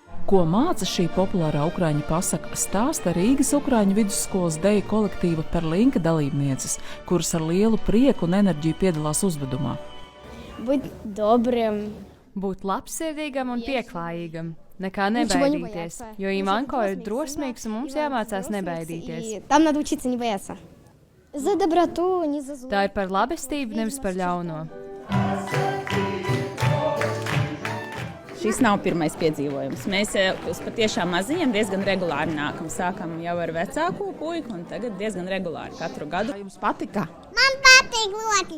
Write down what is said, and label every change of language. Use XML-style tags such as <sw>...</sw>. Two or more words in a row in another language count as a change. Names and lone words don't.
<lv>Ko māca šī populārā ukraiņu pasaka, stāsta Rīgas Ukraiņu vidusskolas deju kolektīva Perlinka dalībnieces, kuras ar lielu prieku un enerģiju piedalās uzvedumā. Būt dobriem. Būt labsirdīgam un pieklājīgam. Nekā nebaidīties, jo Ivanko ir drosmīgs un mums jāmācās nebaidīties.</lv> <ru>Tam надо учиться не бояться. За доброту, не за зло.</ru> <lv>Tā ir par labestību, nevis par ļauno. Šis nav pirmais piedzīvojums. Mēs uz patiešām maziņiem diezgan regulāri nākam. Sākam jau ar vecāko puiku un tagad diezgan regulāri katru gadu. Jums patika? Man patīk ļoti.</lv>